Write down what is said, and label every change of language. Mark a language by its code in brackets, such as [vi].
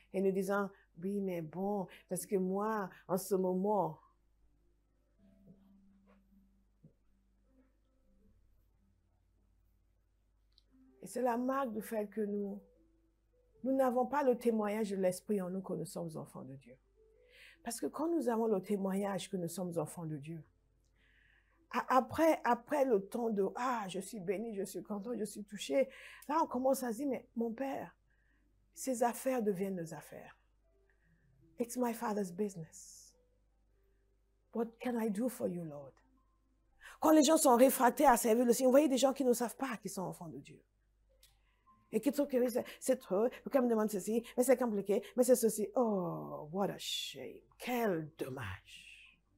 [fr] Et nous disons, oui, mais bon, parce que moi, en ce moment, et c'est la marque du fait que nous n'avons pas le témoignage de l'Esprit en nous que nous sommes enfants de Dieu. Parce que quand nous avons le témoignage que nous sommes enfants de Dieu, après le temps de « Ah, je suis béni, je suis content, je suis touché », là, on commence à se dire « Mais mon Père, ces affaires deviennent nos affaires. [en] It's my Father's business. What can I do for you, Lord? [fr] » Quand les gens sont réfractaires à servir le Seigneur, vous voyez des gens qui ne savent pas qu'ils sont enfants de Dieu. Et qui trouvent que c'est trop, pourquoi me demande ceci, mais c'est compliqué, mais c'est ceci. [en] Oh, what a shame. [fr] Quel dommage.